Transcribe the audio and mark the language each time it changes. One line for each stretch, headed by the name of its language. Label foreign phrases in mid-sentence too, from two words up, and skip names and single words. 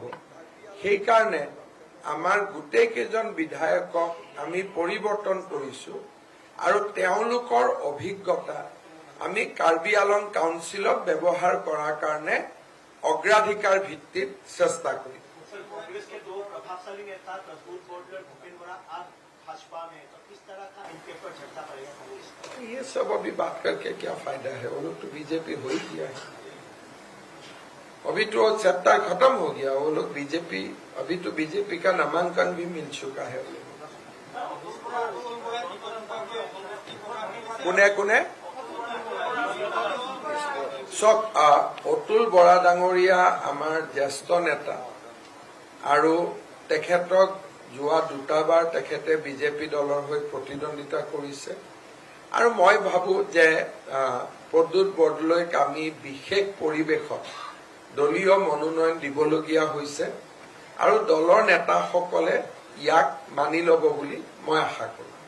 Assamese: সেইকাৰণে আমাৰ গোটেই কেইজন বিধায়কক আমি পৰিৱৰ্তন কৰিছো আৰু তেওঁলোকৰ অভিজ্ঞতা আমি কাৰ্বি আলং কাউন্সিলত ব্যৱহাৰ কৰাৰ কাৰণে অগ্ৰাধিকাৰ ভিত্তিত চেষ্টা কৰিম।
Hindi: ये सब अभी बात करके क्या फायदा है? वो लोग तो बीजेपी हो ही गया है, अभी तो चैप्टर खत्म हो गया। वो लोग बीजेपी, अभी तो बीजेपी का नामांकन भी मिल चुका है।
Assamese: কোনে কোনে চক অতুল বৰা ডাঙৰীয়া আমাৰ জ্যেষ্ঠ নেতা আৰু তেখেতক যোৱা 2বাৰ তেখেতে বিজেপি দলৰ হৈ প্ৰতিদ্বন্দ্বিতা কৰিছে আৰু মই ভাবো যে প্ৰদ্যুৎ বৰদলৈক আমি বিশেষ পৰিৱেশত দলীয় মনোনয়ন দিবলগীয়া হৈছে আৰু দলৰ নেতাসকলে ইয়াক মানি ল'ব বুলি মই আশা কৰোঁ।